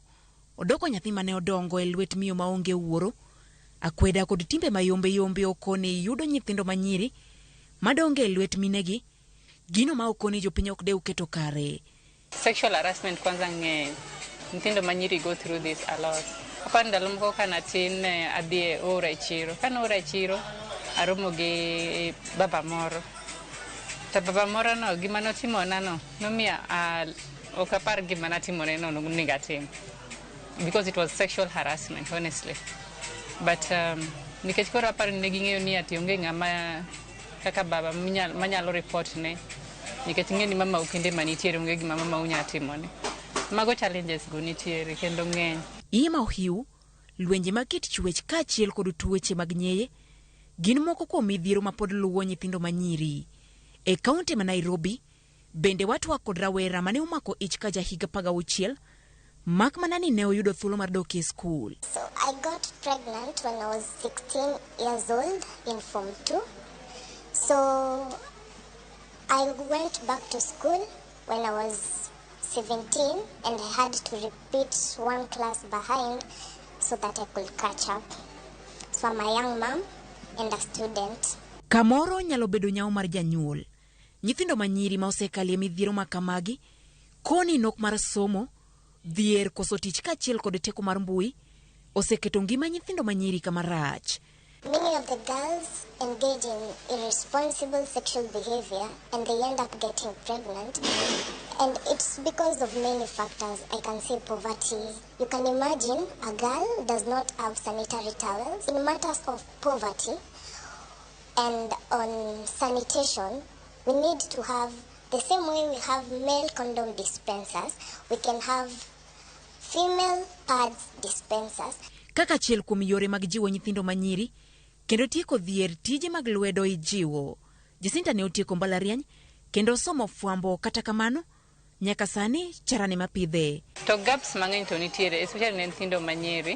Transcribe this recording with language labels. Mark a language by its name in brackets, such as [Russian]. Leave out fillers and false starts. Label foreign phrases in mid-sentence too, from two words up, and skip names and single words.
[Luo (Kenya and Tanzania)] Odoko nyathi mane odongo e lwet miyo maonge wuoro. Akweda kod timbe mayombe okoni yudo nyithindo manyiri madonge e lwet minegi. Gino ma okoni jopiny ok deu keto kare. [English] Sexual harassment [Luo (Kenya and Tanzania)] kwanza ng'eny. Nyithindo manyiri [English] go through this a lot. [Luo (Kenya and Tanzania)] Aparo ndalo moko kanatin adhi ora e chiro. Kana ora e chiro aromo gi baba moro. Ta baba moro no gima notimona no nomiya ok apar gima natimore no negatim. [English] because it was sexual harassment, honestly. [Luo (Kenya and Tanzania)] But nikech koro aparo ni neging'eyo ni ati onge ng'ama kaka baba manyalo report ne, nikech ng'e ni mama ukende manitiere onge gima mama unya timone. Mago challenges go nitiere kendo ng'eny. Ima ohiu, lwenje mag kit chwech kaachiel kod tuoche mag nyeye gin moko kuom midhiero ma pod luwo nyithindo manyiri. E kaunti ma Nairobi, bende watwa kod rawera mane omako ich ka jahiga 16 mak mana ni ne oyudo thuolo mar dok e skul. [English] So I got pregnant when I was 16 years old in Form 2. So I went back to school when I was 17 and I had to repeat one class behind so that I could catch up. So I'm a young mom and a student. [Luo (Kenya and Tanzania)] Kamoro nyalo bedo nyao mar janyuol. Nyithindo manyiri ma osekalie midhiero makamagi, koni nok mar somo, dhier koso tich kaachiel kod teko mar mbui, oseketo ngima nyithindo manyiri kama rach. [English] Many of the girls engage in irresponsible sexual behavior and they end up getting pregnant. And it's because of many factors. I can say poverty. You can imagine a girl does not have sanitary towels. In matters of poverty and on sanitation, we need to have, the same way we have male condom dispensers, we can have female pads dispensers. [Luo (Kenya and Tanzania)] Kaka chiel kuom yore mag jiwo nyithindo manyiri, kendo tieko dhier tije mag lwedo ijiwo. Jacinta ne otieko mbalariany, kendo somo fwambo kata kamano, nyaka sani charane mapidhe. To gaps mang'eny to nitiere, especially ne nyithindo manyiri.